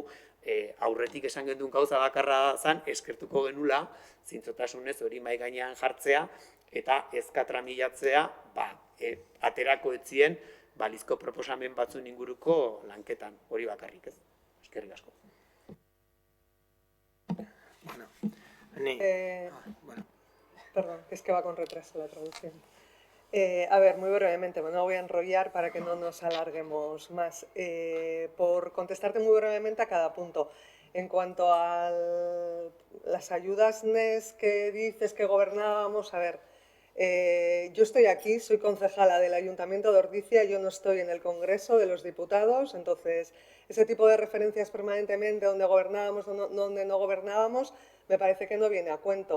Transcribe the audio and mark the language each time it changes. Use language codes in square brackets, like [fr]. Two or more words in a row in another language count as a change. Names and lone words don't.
[eu] Aurretik esan gendun gauza bakarra zen, eskertuko genula, zintzotasunez hori mahai gainean jartzea, eta ezkatramilatzea, aterako etzien, balizko proposamen batzun inguruko lanketan, hori bakarrik ez. Eskerrik asko. [es] Perdón, es que va con retraso la traducción. A ver, muy brevemente, bueno, no voy a enrollar para que no nos alarguemos más. Por contestarte muy brevemente a cada punto. En cuanto a las ayudas NES que dices que gobernábamos, a ver, yo estoy aquí, soy concejala del Ayuntamiento de Ordizia, yo no estoy en el Congreso de los Diputados, entonces ese tipo de referencias permanentemente donde gobernábamos o donde no gobernábamos, me parece que no viene a cuento.